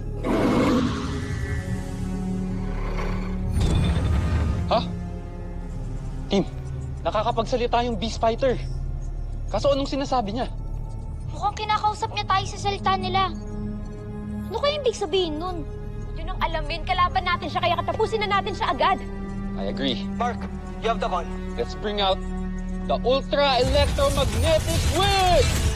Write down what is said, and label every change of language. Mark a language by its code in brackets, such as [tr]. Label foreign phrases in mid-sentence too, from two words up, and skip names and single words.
[tl] Ha? Team, nakakapagsalita yung Beast Fighter. Kaso anong sinasabi niya? Mukhang kinakausap niya tayo sa salita nila. Ano kaya ibig sabihin nun? Yun ang alamin, kalaban natin siya kaya katapusin na natin siya agad. [en] I agree. Mark, you have the call. Let's bring out the Ultra Electromagnetic Wave!